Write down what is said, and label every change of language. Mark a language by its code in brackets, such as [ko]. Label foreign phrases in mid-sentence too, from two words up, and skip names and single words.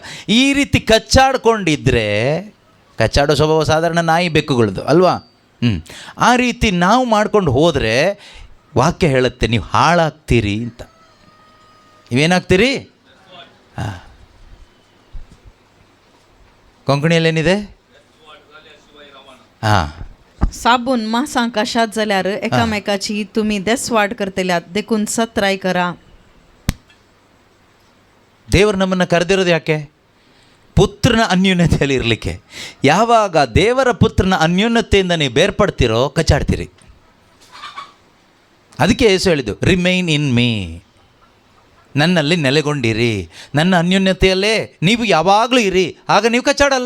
[kn] ಈ ರೀತಿ ಕಚ್ಚಾಡ್ಕೊಂಡಿದ್ರೆ, ಕಚ್ಚಾಡೋ ಸ್ವಭಾವ ಸಾಧಾರಣ ನಾಯಿ ಬೆಕ್ಕುಗಳದ್ದು ಅಲ್ವಾ? ಆ ರೀತಿ ನಾವು ಮಾಡ್ಕೊಂಡು ಹೋದರೆ ವಾಕ್ಯ ಹೇಳುತ್ತೆ ನೀವು ಹಾಳಾಗ್ತೀರಿ ಅಂತ. ನೀವೇನಾಗ್ತೀರಿ? ಕೊಂಕಣಿಯಲ್ಲೇನಿದೆ? [kok] साबून मासां कशात जाल्यार एकामेकाची तुमी देसवाड करतल्यात देखून सत्राय करा. [kn] ದೇವರು ನಮ್ಮನ್ನು ಕರೆದಿರೋದು ಯಾಕೆ? ಪುತ್ರನ ಅನ್ಯೋನ್ಯತೆಯಲ್ಲಿ ಇರಲಿಕ್ಕೆ. ಯಾವಾಗ ದೇವರ ಪುತ್ರನ ಅನ್ಯೋನ್ಯತೆಯಿಂದ ನೀವು ಬೇರ್ಪಡ್ತೀರೋ ಕಚ್ಚಾಡ್ತೀರಿ. ಅದಕ್ಕೆ ಯೇಸು ಹೇಳಿದ್ದು [en] remain in me, [kn] ನನ್ನಲ್ಲಿ ನೆಲೆಗೊಂಡಿರಿ, ನನ್ನ ಅನ್ಯೋನ್ಯತೆಯಲ್ಲೇ ನೀವು ಯಾವಾಗಲೂ ಇರಿ, ಆಗ ನೀವು ಕಚ್ಚಾಡಲ್ಲ.